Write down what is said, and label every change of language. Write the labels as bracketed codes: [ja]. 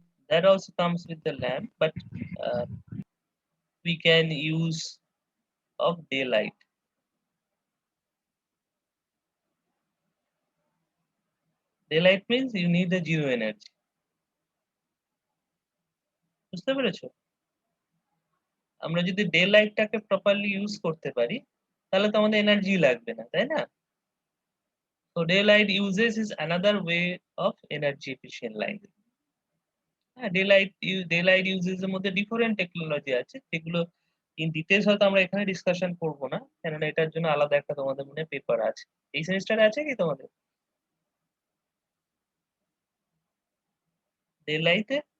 [en] That also comes with the lamp, but we can use of daylight. Daylight means you need a zero energy. [bn] বুঝতে পেরেছো? আমরা যদি day লাইটটাকে properly use করতে পারি তাহলে তো আমাদের এনার্জি লাগবে না, তাই না? [en] So daylight uses is another way of energy efficient lighting. [bn] হ্যাঁ, daylight uses এর মধ্যে ডিফারেন্ট টেকনোলজি আছে, যেগুলো ইন ডিটেইলস হয়তো আমরা এখানে ডিসকাশন করব না, কেননা এটার জন্য আলাদা একটা তোমাদের মনে পেপার আছে। এই সেমিস্টারে আছে কি তোমাদের ডেলাইটে?